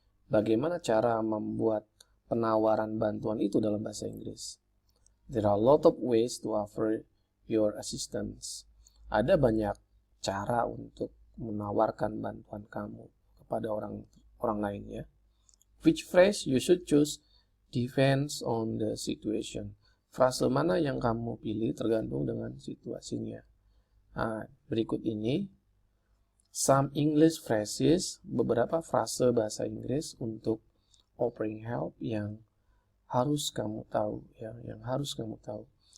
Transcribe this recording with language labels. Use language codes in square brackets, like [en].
[id] Bagaimana cara membuat penawaran bantuan itu dalam bahasa Inggris? [en] There are a lot of ways to offer your assistance. [id] Ada banyak cara untuk menawarkan bantuan kamu kepada orang lain ya. [en] Which phrase you should choose depends on the situation. [id] Frase mana yang kamu pilih tergantung dengan situasinya. Nah, berikut ini [en] some English phrases, [id] beberapa frase bahasa Inggris untuk offering help yang harus kamu tahu ya, yang harus kamu tahu.